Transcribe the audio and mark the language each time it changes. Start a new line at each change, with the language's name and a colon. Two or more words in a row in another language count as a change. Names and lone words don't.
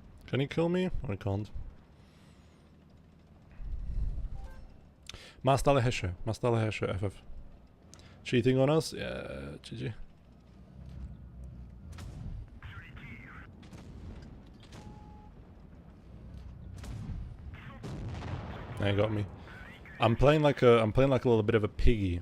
English: Can he kill me? I can't.
Slovak: Má stále heše,
English: FF. Cheating on us? Yeah, GG. They got me. I'm playing like a little bit of a piggy.